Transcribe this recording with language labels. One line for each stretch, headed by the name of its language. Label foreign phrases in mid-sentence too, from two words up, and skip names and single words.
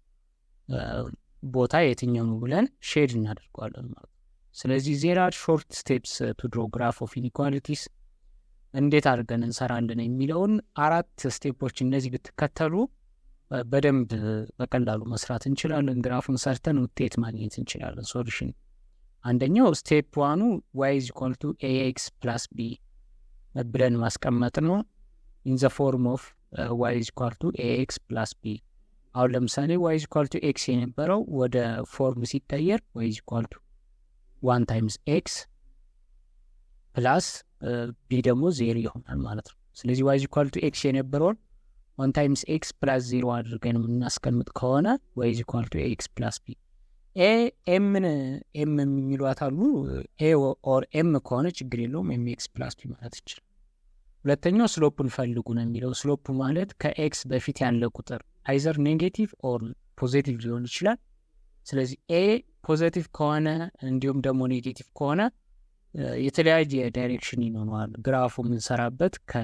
Amharic: ቦታ የትኛው ነው ብለን ሼድ እናደርገዋለን ማለት ነው። ስለዚህ
English: there are short steps to draw graph of inequalities።
Amharic: እንዴት አድርገን እንሰራለን የሚለውን 4 ስቴፖች እነዚህ ብትከተሉ በደንብ በቀላሉ መስራት እንችላለን። ግራፉን ሰርተን ውጤት ማግኘት እንችላለን፣ ሶሉሽን። አንደኛው ስቴፕ
English: 1 y is equal to ax plus b
Amharic: ብለን ማስቀመጥ ነው።
English: in the form of y is equal to ax plus b።
Amharic: አሁን ለምሳሌ
English: y is equal to
Amharic: x የነበረው ወደ ፎርም ሲቀየር
English: y is equal to 1 times x plus b
Amharic: ደግሞ 0 ይሆናል ማለት ነው። ስለዚህ y
English: is equal to x
Amharic: የነበረውን
English: 1 times x plus 0
Amharic: አድርገን የምናስቀምጥ ከሆነ
English: y is equal to ax plus b።
Amharic: ኤም የሚሏት አሉ።
English: A or M
Amharic: ከሆነ ችግር የለውም፣
English: mx plus b
Amharic: ማለት ይችላል። ሁለተኛው ስሎፑን ፈልጉ ነው የሚለው። ስሎፑ ማለት ከኤክስ በፊት ያለ ቁጥር
English: either negative or positive
Amharic: ሊሆን ይችላል። ስለዚህ ኤ ፖዚቲቭ ከሆነ እንዲሁም ደግሞ ኔጌቲቭ ከሆነ የተለያየ ዳይሬክሽን ይኖረዋል። ግራፉ የምንሰራበት